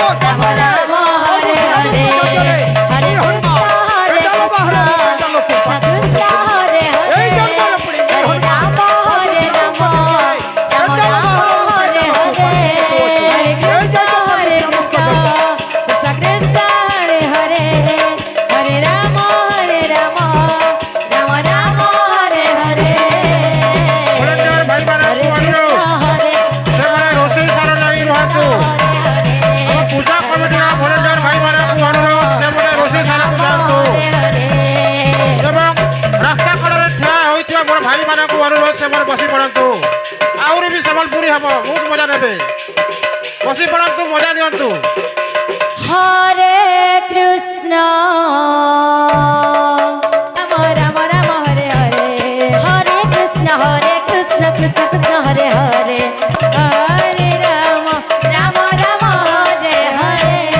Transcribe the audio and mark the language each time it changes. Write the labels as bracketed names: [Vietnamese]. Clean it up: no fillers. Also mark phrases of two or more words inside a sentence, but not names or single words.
[Sanskrit] রাম রাম হরে হরে হরে কৃষ্ণ হরে কৃষ্ণ কৃষ্ণ কৃষ্ণ হরে হরে হরে রাম হরে রাম রাম রাম হরে হরে হরে কৃষ্ণ হরে কৃষ্ণ কৃষ্ণ কৃষ্ণ হরে হরে হরে রাম রাম রাম হরে হরে [Odia] ଭଲେଣ୍ଟିୟର ଭାଇ [Sanskrit] হরে [Odia] ମାନଙ୍କୁ [Sanskrit] কৃষ্ণ [Odia] ଅନୁରୋଧ [Sanskrit] হরে [Odia] ସେମାନେ ରୋଷେଇ ସାର ଲାଗି ରୁହନ୍ତୁ ଆମ ପୂଜା କମିଟିର ଭଲେଣ୍ଟିୟର ଭାଇମାନଙ୍କୁ ଅନୁରୋଧ ସେମାନେ ରୋଷେଇ ସାରକୁ ଯାଆନ୍ତୁ ଏବଂ ରାସ୍ତା କଡ଼ରେ ଠିଆ ହୋଇଥିବା ମୋର ଭାଇମାନଙ୍କୁ ଅନୁରୋଧ ସେମାନେ ବସି ପଡ଼ନ୍ତୁ ଆହୁରି ବି ସମ୍ବଲପୁରୀ ହେବ ବହୁତ ମଜା ନେବେ ବସି ପଡ଼ନ୍ତୁ ମଜା ନିଅନ୍ତୁ [Sanskrit] হরে কৃষ্ণ রাম রাম রাম হরে হরে হরে কৃষ্ণ কৃষ্ণ কৃষ্ণ হরে হরে হরে রাম রাম রাম হরে হরে